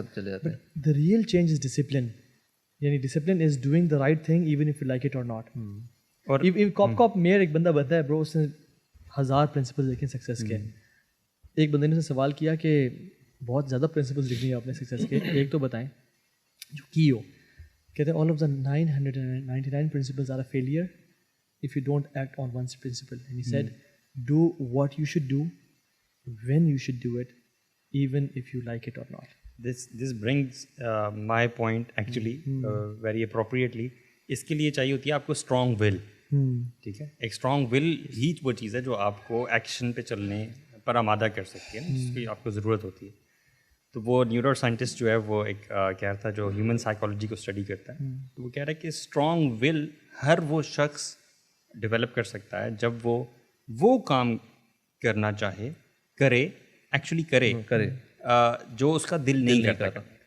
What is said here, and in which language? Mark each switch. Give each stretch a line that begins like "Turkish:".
English: But the real change is discipline. یعنی discipline is doing the right thing even if you like it or not.
Urdu: اور کاپ mayor ایک بندہ بنتا ہے برو, اس نے 1000 پرنسپلز لکھے سکسیس کے. ایک بندے نے اسے سوال کیا کہ بہت زیادہ پرنسپلز لکھنی ہے آپ نے سکسیس کے, ایک تو بتائیں جو کی ہو. کہتے ہیں
English: All of the 999 principles are a failure if you don't act on one principle. And he said, do what you should do when you should do it, even if you like it or not. This brings my point actually very appropriately.
Urdu: اس کے لیے چاہیے ہوتی ہے آپ کو strong ول. ٹھیک ہے, ایک اسٹرانگ ول ہی وہ چیز ہے جو آپ کو ایکشن پہ چلنے پر آمادہ کر سکتی ہے, جس کی آپ کو ضرورت ہوتی ہے. تو وہ نیورو سائنٹسٹ جو ہے وہ ایک کہہ رہا تھا جو ہیومن سائیکالوجی کو اسٹڈی کرتا ہے, تو وہ کہہ رہا ہے کہ اسٹرانگ ول ہر وہ شخص ڈیولپ کر سکتا ہے جب وہ کام کرنا چاہے, کرے, ایکچولی کرے جو اس کا دل نہیں کرتا.